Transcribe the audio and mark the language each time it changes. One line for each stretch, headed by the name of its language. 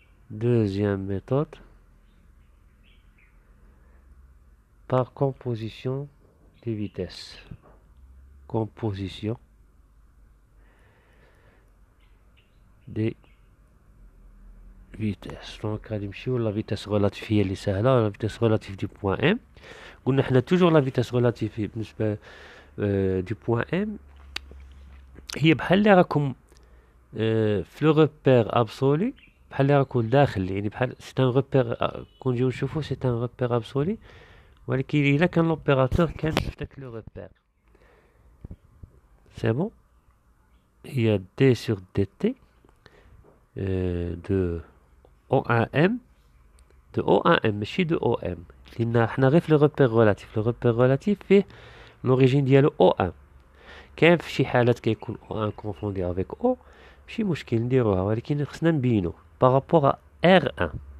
French: Deuxième méthode, par composition des vitesses. Composition des vitesses. Donc, la vitesse relative
Arabic: هي اللي سهلة.
French: La vitesse relative du point M.
Arabic: قلنا حنا
French: toujours la vitesse relative
Arabic: بالنسبة
French: du point M
Arabic: هي بحال اللي راكم في لو روبير ابسولي، بحال اللي راكم داخل، يعني بحال سي ان روبير كون نجيو نشوفو سي ان روبير ابسولي، ولكن الا كان لوبيراتور كان في داك لو روبير. سي بون. هي دي سور دي تي de O1M
French: de O1M
Arabic: ماشي de OM لأن حنا غير في لو repère relatif فيه l'origine ديالو O1 كاين في شي حالات كيكون O1 confondu avec O ماشي مشكل نديروها ولكن خصنا نبينو بارابور R1